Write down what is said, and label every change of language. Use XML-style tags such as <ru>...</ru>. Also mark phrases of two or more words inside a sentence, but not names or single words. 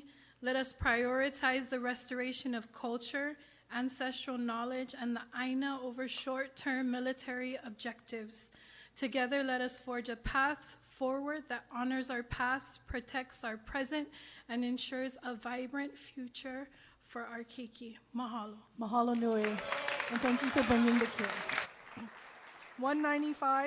<en>Let us prioritize the restoration of culture, ancestral knowledge, and the Aina over short-term military objectives. Together, let us forge a path forward that honors our past, protects our present, and ensures a vibrant future for our keiki. Mahalo.</en> <haw>Mahalo nui.</haw> <en>And thank you for bringing the kids.</en>